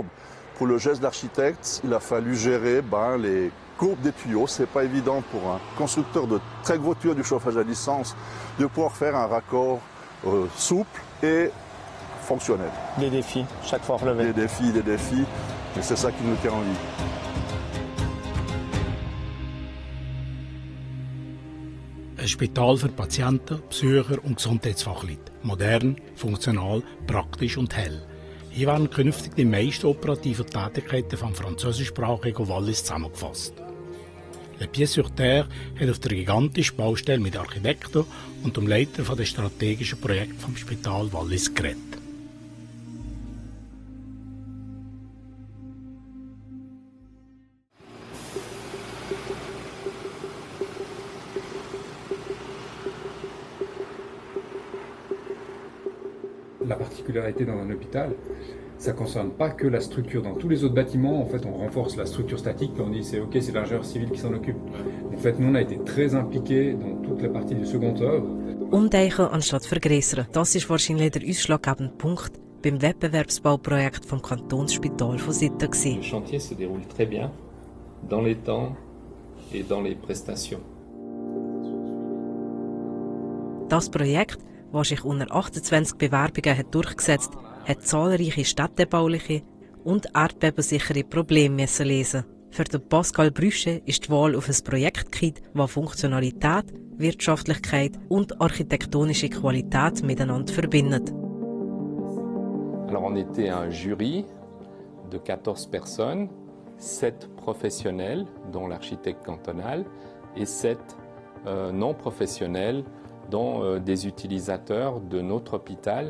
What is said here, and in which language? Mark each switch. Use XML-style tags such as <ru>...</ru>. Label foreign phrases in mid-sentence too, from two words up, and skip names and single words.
<fr>Pour le geste d'architecte, il a fallu gérer les courbes des tuyaux. C'est pas évident pour un constructeur de très gros tuyaux du chauffage à distance de pouvoir faire un raccord souple et fonctionnel. Des défis, chaque fois relevés. Des défis, et c'est ça qui nous tient en vie.</fr> <de>Ein Spital für Patienten, Besucher und Gesundheitsfachleute. Modern, funktional, praktisch und hell. Hier werden künftig die meisten operativen Tätigkeiten vom französischsprachigen Wallis zusammengefasst. Le Pied sur Terre hat auf der gigantischen Baustelle mit Architekten und dem Leiter des strategischen Projekts vom Spital Wallis geredet.</de> <fr>La particularité dans un hôpital, ça ne concerne pas que la structure. Dans tous les autres bâtiments, en fait, on renforce la structure statique et on dit c'est ok, c'est l'ingénieur civil qui s'en occupe. En fait, nous, on a été très impliqués dans toute la partie du second œuvre.</fr> <de>Umdenken anstatt vergrößern, das ist wahrscheinlich der ausschlaggebende Punkt beim Wettbewerbsbauprojekt vom Kantonsspital von Sitten.</de> <fr>Le chantier se déroule très bien, dans les temps et dans les prestations.</fr> <de>Das Projekt, das sich unter 28 Bewerbungen hat durchgesetzt hat, zahlreiche städtebauliche und erdbebensichere Probleme lesen. Für den Pascal Brüsche ist die Wahl auf ein Projektkit, das Funktionalität, Wirtschaftlichkeit und architektonische Qualität miteinander verbindet.</de> <fr>Alors on était un jury de 14 personnes, 7 professionnels, dont l'architecte cantonal, et 7 non professionnels, dont des utilisateurs de notre hôpital.</fr>